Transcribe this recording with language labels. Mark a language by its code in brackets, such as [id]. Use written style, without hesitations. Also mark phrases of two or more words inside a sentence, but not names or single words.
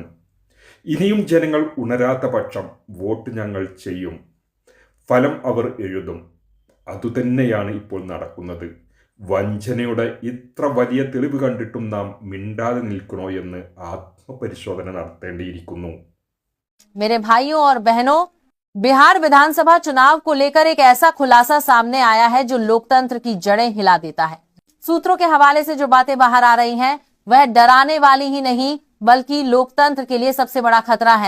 [ml] ഇനിയും ജനങ്ങൾ ഉണരാത്ത പക്ഷം വോട്ട് ഞങ്ങൾ ചെയ്യും, ഫലം അവർ എഴുതും. അതുതന്നെയാണ് ഇപ്പോൾ നടക്കുന്നത്. വഞ്ചനയുടെ ഇത്ര വലിയ തെളിവ് കണ്ടിട്ടും നാം മിണ്ടാതെ നിൽക്കണോ എന്ന് ആത്മപരിശോധന നടത്തേണ്ടിയിരിക്കുന്നു. [hi] मेरे भाइयों और बहनों, बिहार विधानसभा चुनाव को लेकर एक ऐसा खुलासा सामने आया है जो लोकतंत्र की जड़ें हिला देता है। सूत्रों के हवाले से जो बातें बाहर आ रही हैं, वह डराने वाली ही नहीं बल्कि लोकतंत्र के लिए सबसे बड़ा खतरा है।